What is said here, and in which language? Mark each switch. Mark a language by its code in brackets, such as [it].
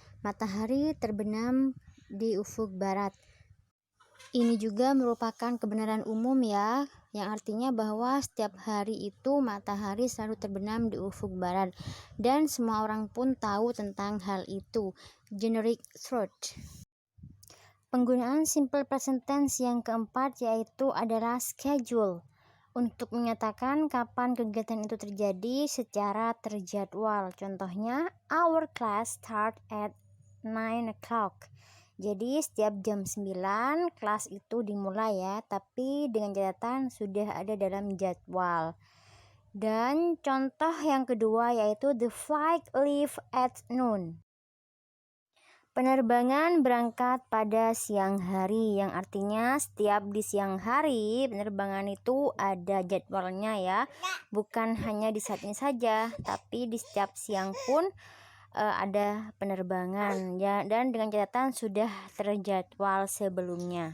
[id] Matahari terbenam di ufuk barat. Ini juga merupakan kebenaran umum ya, yang artinya bahwa setiap hari itu matahari selalu terbenam di ufuk barat dan semua orang pun tahu tentang hal itu. Generic truth. Penggunaan simple present tense yang keempat yaitu adalah schedule, untuk menyatakan kapan kegiatan itu terjadi secara terjadwal. Contohnya, [en] our class start at 9 o'clock. [id] Jadi setiap jam 9 kelas itu dimulai ya, tapi dengan catatan sudah ada dalam jadwal. Dan contoh yang kedua yaitu [en] the flight leave at noon. [id] Penerbangan berangkat pada siang hari, yang artinya setiap di siang hari penerbangan itu ada jadwalnya ya, bukan hanya di saat ini saja, tapi di setiap siang pun ada penerbangan ya, dan dengan catatan sudah terjadwal sebelumnya.